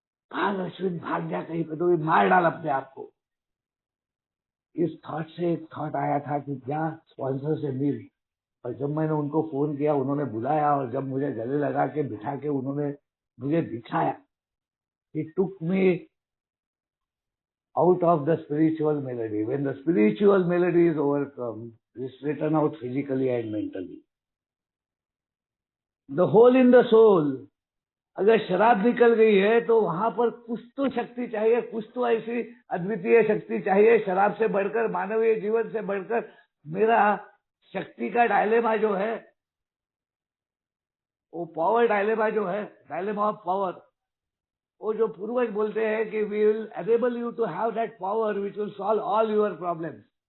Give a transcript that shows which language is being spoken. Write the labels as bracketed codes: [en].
[hi] भाग अश्विन, भाग जा, कहीं पे तो भी मार डाल अपने आप को। इस थॉट से एक थॉट आया था कि क्या स्पॉन्सर से मिल, और जब मैंने उनको फोन किया, उन्होंने बुलाया, और जब मुझे गले लगा के बिठा के उन्होंने मुझे दिखाया, [en] he took me out of the spiritual melody. When the spiritual melody is overcome, it's written out physically and mentally. The hole in the soul, [hi] अगर शराब निकल गई है तो वहां पर कुछ तो शक्ति चाहिए, कुछ तो ऐसी अद्वितीय शक्ति चाहिए, शराब से बढ़कर, मानवीय जीवन से बढ़कर। मेरा शक्ति का डायलेमा जो है, वो पावर डायलेमा जो है, [en] dilemma of power, [hi] वो जो पूर्वज बोलते हैं कि [en] We will enable you to have that power which will solve all your problems.